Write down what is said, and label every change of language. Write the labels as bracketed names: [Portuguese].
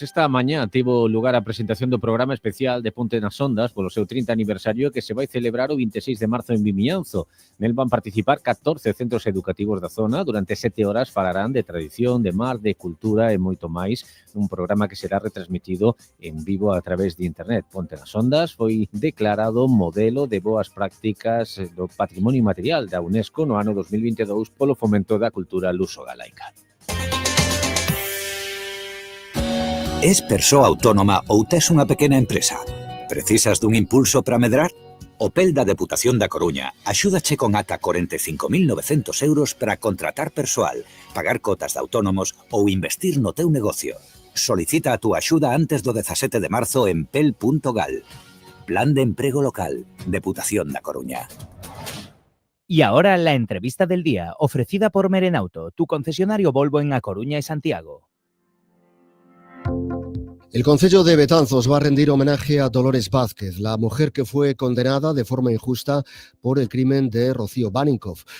[Galician] Esta mañá tivo lugar a presentación do programa especial de Ponte nas Ondas polo seu 30 aniversario que se vai celebrar o 26 de marzo en Vimianzo. Nel van participar 14 centros educativos da zona. Durante 7 horas falarán de tradición, de mar, de cultura e moito máis. Un programa que será retransmitido en vivo a través de internet. Ponte nas Ondas foi declarado modelo de boas prácticas do patrimonio inmaterial da UNESCO no ano 2022 polo fomento da cultura luso-galaica. Es persoa autónoma ou tes unha pequena empresa? Precisas dun impulso para medrar? O PEL da Deputación da Coruña axúdache con ata 45.900 euros para contratar persoal, pagar cotas de autónomos ou investir no teu negocio. Solicita a túa axuda antes do 17 de marzo en pel.gal. Plan de Emprego Local, Deputación da Coruña. [Spanish] Y ahora la entrevista del día, ofrecida por Merenauto, tu concesionario Volvo en A Coruña y Santiago. El Concello de Betanzos va a rendir homenaje a Dolores Vázquez, la mujer que fue condenada de forma injusta por el crimen de Rocío Baninkoff.